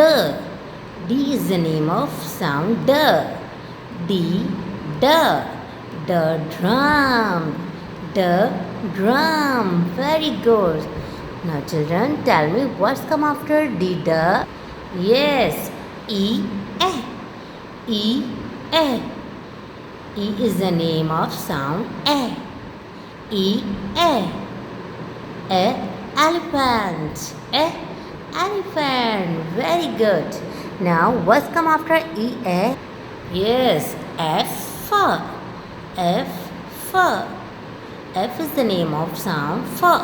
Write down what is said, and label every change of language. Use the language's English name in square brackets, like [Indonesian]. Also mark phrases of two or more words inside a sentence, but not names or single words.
[English] D is the name of sound D. D. D. D. Drum. D. Drum. Very good. Now children, tell me what's come after D. D? Yes, E. A. E. A. E is the name of sound A. E. A. A. Elephant. A. Elephant. Very good. Now, what's come after E. A? Yes, F. F. F is the name of sound F.